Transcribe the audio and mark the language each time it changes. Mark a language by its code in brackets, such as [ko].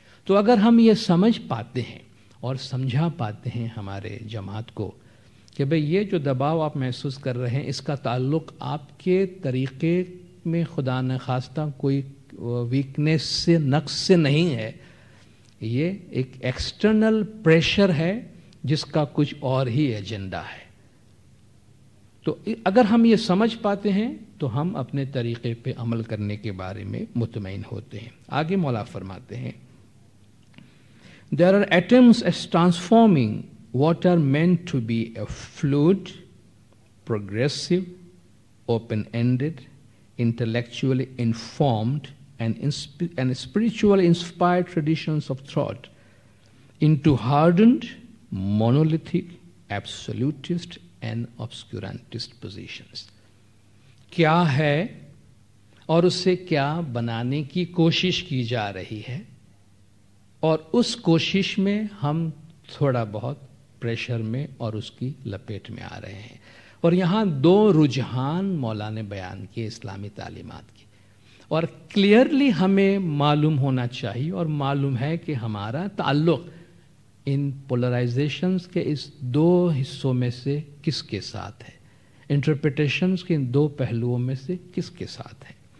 [ur] تو اگر ہم یہ سمجھ پاتے ہیں اور سمجھا پاتے ہیں ہمارے جماعت کو کہ بھئی یہ جو دباؤ آپ محسوس کر رہے ہیں اس کا تعلق آپ کے طریقے میں خدا نخواستہ کوئی ویکنیس سے، نقص سے نہیں ہے، یہ ایک ایکسٹرنل پریشر ہے جس کا کچھ اور ہی ایجنڈا ہے. تو اگر ہم یہ سمجھ پاتے ہیں تو ہم اپنے طریقے پہ عمل کرنے کے بارے میں مطمئن ہوتے ہیں. آگے مولا فرماتے ہیں [en] There are attempts at transforming what are meant to be a fluid, progressive, open-ended, intellectually informed and spiritually inspired traditions of thought into hardened, monolithic, absolutist and obscurantist positions. [ur] کیا ہے اور اسے کیا بنانے کی کوشش کی جا رہی ہے، اور اس کوشش میں ہم تھوڑا بہت پریشر میں اور اس کی لپیٹ میں آ رہے ہیں. اور یہاں دو رجحان مولا نے بیان کیے اسلامی تعلیمات کی، اور کلیئرلی ہمیں معلوم ہونا چاہیے اور معلوم ہے کہ ہمارا تعلق ان پولرائزیشنز کے اس دو حصوں میں سے کس کے ساتھ ہے، انٹرپریٹیشنز کے ان دو پہلوؤں میں سے کس کے ساتھ ہے.